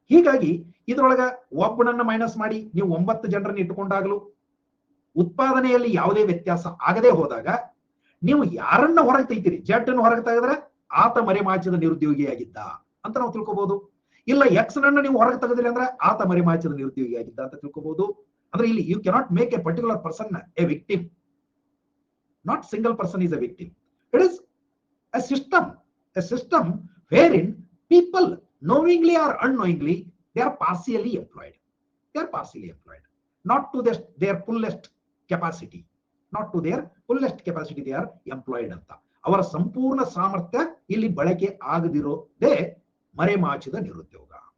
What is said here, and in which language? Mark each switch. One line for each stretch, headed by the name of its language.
Kannada: ಹೀಗಾಗಿ ಇದ್ರೊಳಗ ಒಬ್ಬನನ್ನ ಮೈನಸ್ ಮಾಡಿ ನೀವು 9 ಜನರನ್ನ ಇಟ್ಟುಕೊಂಡಾಗಲೂ ಉತ್ಪಾದನೆಯಲ್ಲಿ ಯಾವುದೇ ವ್ಯತ್ಯಾಸ ಆಗದೆ ಹೋದಾಗ ನೀವು ಯಾರನ್ನ ಹೊರಗೆ ತೆಗಿತೀರಿ, ಜಡ್ ಅನ್ನು ಹೊರಗೆ ತೆಗೆದ್ರೆ ಆತ ಮರೆಮಾಚಿದ ನಿರುದ್ಯೋಗಿಯಾಗಿದ್ದ ಅಂತ ನಾವು ತಿಳ್ಕೊಬಹುದು. ಇಲ್ಲ ಎಕ್ಸ್ ನನ್ನ ನೀವು ಹೊರಗೆ ತೆಗೆದಿಲ್ಲ ಅಂದ್ರೆ ಆತ ಮರೆಮಾಚಿದ ನಿರುದ್ಯೋಗಿಯಾಗಿದ್ದ ಅಂತ ತಿಳ್ಕೊಬಹುದು. ಅಂದ್ರೆ ಇಲ್ಲಿ
English: You cannot make a particular person a victim. Not single person is a victim. It is a system wherein people knowingly or unknowingly they are partially employed. They are partially employed, not to their fullest capacity. Not to their fullest capacity they are employed ಅಂತ.
Kannada: ಅವರ ಸಂಪೂರ್ಣ ಸಾಮರ್ಥ್ಯ ಇಲ್ಲಿ ಬಳಕೆ ಆಗದಿರೋದೇ ಮರೆಮಾಚಿದ ನಿರುದ್ಯೋಗ.